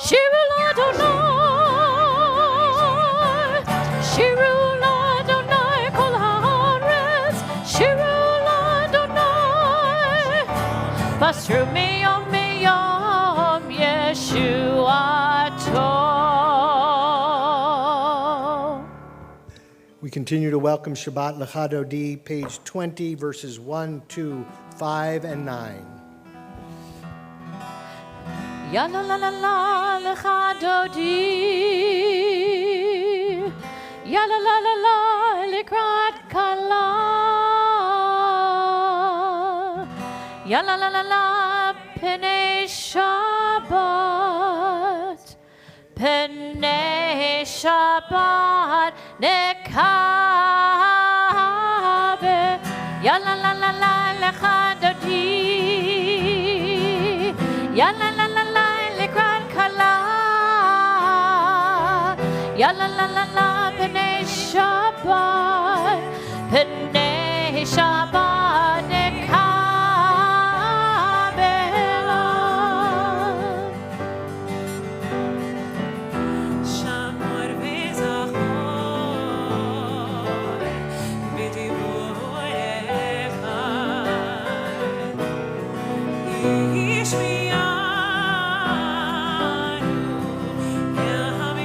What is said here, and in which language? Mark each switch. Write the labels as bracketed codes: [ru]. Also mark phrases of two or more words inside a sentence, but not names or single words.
[he] שירו לאדוני, שירו לאדוני כל הארץ, שירו לאדוני, בשרו מיום מיום ישועתו. [en] We continue to welcome Shabbat L'Chadodi, page 20, verses 1, 2, 5, and 9. [he] יה לה לה לה לה לכה דודי, יה לה לה לה לה לקראת כלה, יה לה לה לה לה פני שבת, פני שבת נקבלה, יה לה לה לה לה לכה דודי, יה לה לה לה לה לקראת כלה, יה לה לה לה לה פני שבת, פני שבת נקבלה. שמור וזכור בדיבורך ישמיענו אל